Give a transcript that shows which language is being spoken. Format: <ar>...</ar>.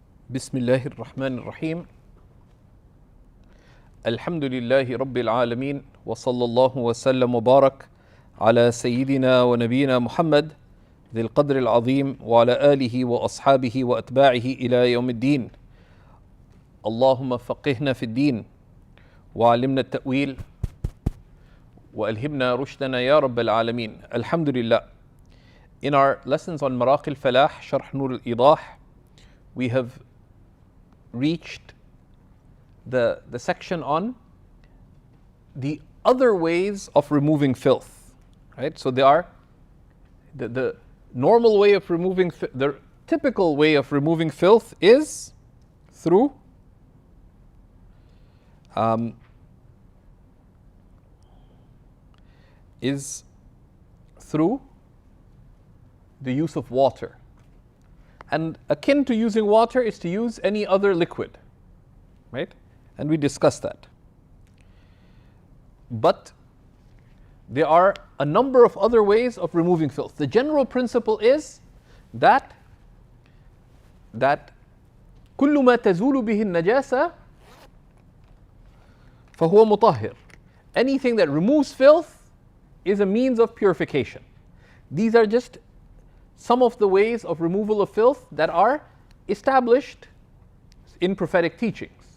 <ar>بسم الله الرحمن الرحيم الحمد لله رب العالمين وصلى الله وسلم وبارك على سيدنا ونبينا محمد ذي القدر العظيم وعلى آله وأصحابه وأتباعه إلى يوم الدين. اللهم فقهنا في الدين وعلمنا التأويل وألهمنا رشدنا يا رب العالمين. الحمد لله.</ar> <en>In our lessons on Maraqi al-Falah, Sharh Nur al-Idah, we have reached the section on the other ways of removing filth. Right? So there are the normal way of removing, the typical way of removing filth is through the use of water. And akin to using water is to use any other liquid, right? And we discussed that. But there are a number of other ways of removing filth. The general principle is that</en> <ar>كل ما تزول به النجاسة فهو مطهر.</ar> <en>Anything that removes filth is a means of purification. These are just some of the ways of removal of filth that are established in prophetic teachings.</en>